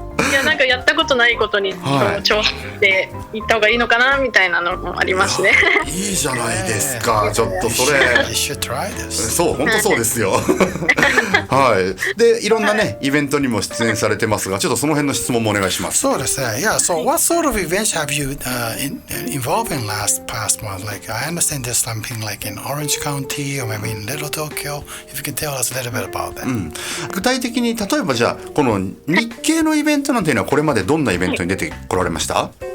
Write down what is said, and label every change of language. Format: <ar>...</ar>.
<ja>いや、なんかやったことないことに挑戦していった方がいいのかなみたいなのもありますね。いいじゃないですか。ちょっとそれ。そう、本当そうですよ。はい。で、いろんなねイベントにも出演されてますが、ちょっとその辺の質問もお願いします。そうですね。Yeah.</ja> <en>So, what sort of events have you involved in past month? Like, I understand there's something like in Orange County or maybe in Little Tokyo. If you can tell us a little bit about that.</en> <ja>具体的に例えばじゃあこの日系のイベントなんていうのはこれまでどんなイベントに出てこられました？</ja>